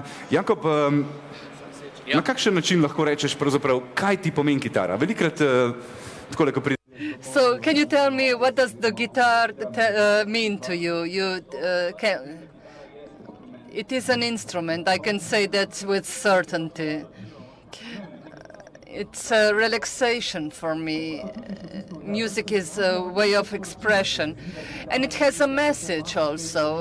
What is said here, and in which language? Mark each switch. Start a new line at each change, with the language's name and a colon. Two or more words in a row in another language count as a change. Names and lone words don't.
Slovenian: Jakob, na kakšen način lahko rečeš pravzaprav, kaj ti pomeni kitara? Velikrat takole, ko pride...
English: So, can you tell me what does the guitar mean to you? It is an instrument. I can say that with certainty. It's a relaxation for me. Music is a way of expression, and it has a message also.